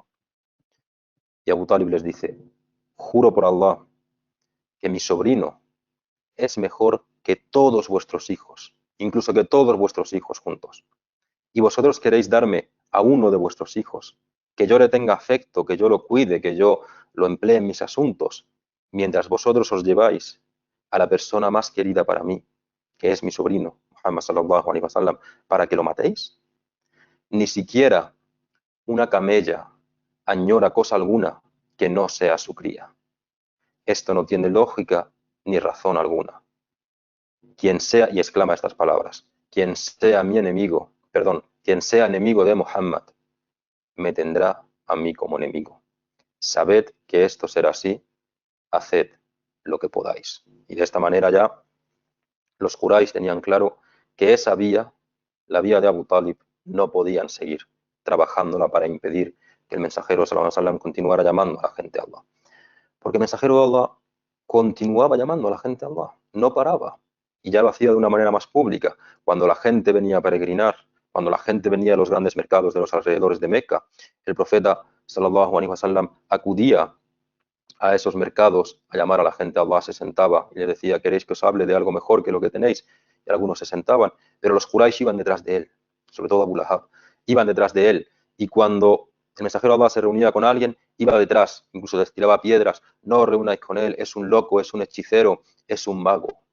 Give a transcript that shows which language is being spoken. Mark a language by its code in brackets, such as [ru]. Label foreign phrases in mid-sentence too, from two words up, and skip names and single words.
[es] Y Abu Talib les dice, juro por Allah que mi sobrino es mejor que todos vuestros hijos, incluso que todos vuestros hijos juntos. Y vosotros queréis darme a uno de vuestros hijos, que yo le tenga afecto, que yo lo cuide, que yo lo emplee en mis asuntos, mientras vosotros os lleváis a la persona más querida para mí, que es mi sobrino, [ar] محمد صلى الله عليه وسلم, [es] para que lo matéis. Ni siquiera una camella añora cosa alguna que no sea su cría. Esto no tiene lógica ni razón alguna. Quien sea, y exclama estas palabras, quien sea mi enemigo, perdón, quien sea enemigo de Muhammad, me tendrá a mí como enemigo. Sabed que esto será así, haced lo que podáis. Y de esta manera ya los Quraysh tenían claro que esa vía, la vía de Abu Talib, no podían seguir trabajándola para impedir que el mensajero [ar] صلى الله عليه وسلم [es] continuara llamando a la gente a Allah. Porque el mensajero de Allah continuaba llamando a la gente a Allah, no paraba. Y ya lo hacía de una manera más pública. Cuando la gente venía a peregrinar, cuando la gente venía a los grandes mercados de los alrededores de Meca, el profeta [ar] صلى الله عليه وسلم [es] acudía a esos mercados a llamar a la gente a Allah, se sentaba y les decía, ¿queréis que os hable de algo mejor que lo que tenéis? Y algunos se sentaban, pero los Quraysh iban detrás de él, sobre todo Abu Lahab, iban detrás de él. Y cuando el mensajero de Allah se reunía con alguien, iba detrás, incluso les tiraba piedras, no os reunáis con él, es un loco, es un hechicero, es un mago.